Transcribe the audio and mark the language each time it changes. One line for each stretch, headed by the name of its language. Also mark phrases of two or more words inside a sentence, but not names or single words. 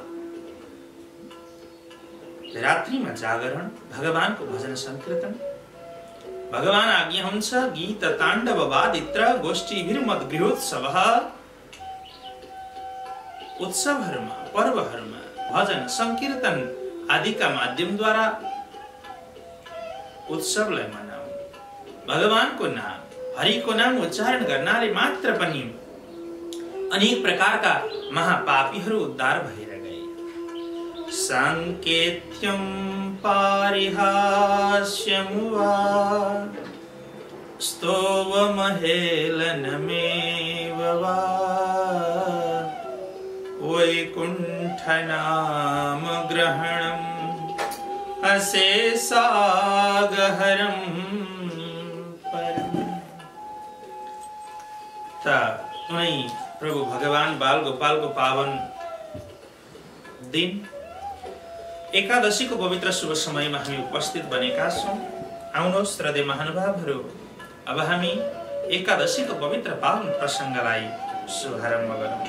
Nepali: रात्रिमा जागरण, भगवानको भजन संकीर्तन, भगवान आज्ञा हुन्छ
Sanskrit: गीत ताण्डव वादित्र गोष्ठीभिर्मद गृहोत्सवः,
Nepali: उत्सवहरूमा, पर्वहरूमा भजन संकीर्तन आदिका माध्यमद्वारा उत्सवलाई मनाऊ। भगवानको नाम, हरिको नाम उच्चारण गर्नाले मात्र पनि अनेक प्रकारका महापापीहरू उद्धार भएर गए।
Sanskrit: सांकेत्यं पारिहास्यं वा स्तोवमहेलनमेव वा वैकुण्ठनाम ग्रहणम् अशेषागहरं परम्।
Nepali: कुनै प्रभु भगवान बाल गोपालको पावन दिन एकादशीको पवित्र शुभ समयमा हामी उपस्थित बनेका छौँ। आउनुहोस् हृदय महानुभावहरू, अब हामी एकादशीको पवित्र पावन प्रसङ्गलाई शुभारम्भ गरौँ।